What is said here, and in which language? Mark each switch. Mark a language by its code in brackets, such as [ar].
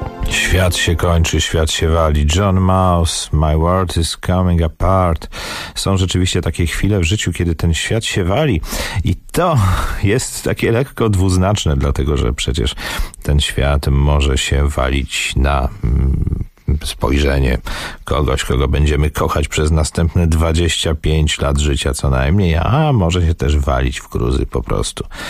[pl] Świat się kończy, świat się wali. [en] John Mouse, my world is coming apart. [pl] Są rzeczywiście takie chwile w życiu, kiedy ten świat się wali. I to jest takie lekko dwuznaczne, dlatego że przecież ten świat może się walić na spojrzenie kogoś, kogo będziemy kochać przez następne 25 lat życia co najmniej, a może się też walić w gruzy po prostu.